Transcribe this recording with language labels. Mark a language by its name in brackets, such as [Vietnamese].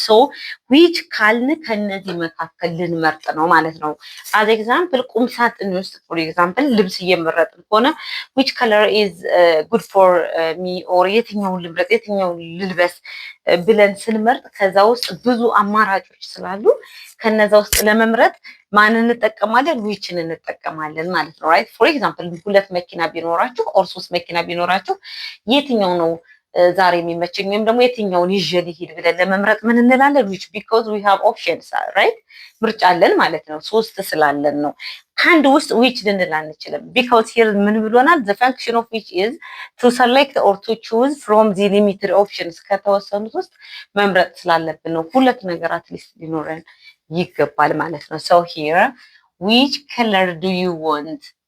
[Amharic] so which ካልን ከነዚህ መካከል ልንመርጥ ነው ማለት ነው። [English] as example [Amharic] ቁም ሳጥን ውስጥ for example ልብስ እየመረጥን ከሆነ [English] which color is good for me, or [Amharic] የትኛውን ልምረጥ የትኛውን ልልበስ ብለን ስንመርጥ ከዛ ውስጥ ብዙ አማራጮች ስላሉ ከነዛ ውስጥ ለመምረጥ ማን እንጠቀማለን? whichን እንጠቀማለን ማለት ነው። [English] right? for example [Amharic] ሁለት መኪና ቢኖራችሁ or ሶስት መኪና ቢኖራችሁ የትኛው ነው ዛሬ የሚመቸኝ ወይም ደግሞ የትኛውን ይዤ ልሂድ ብለን ለመምረጥ ምን እንላለን? [English] which because we have options, right? [Amharic] ምርጫ አለን ማለት ነው። ሶስት ስላለን ነው። ከአንድ ውስጥ which ልንል አንችልም [English] because here [Amharic] ምን ብሎናል? [English] the function of which is to select or to choose from the limited options [Amharic] ከተወሰኑት ውስጥ መምረጥ ስላለብን ነው። ሁለት ነገር አትሊስት ሊኖረን ይገባል ማለት ነው። [English] so here which color do you want?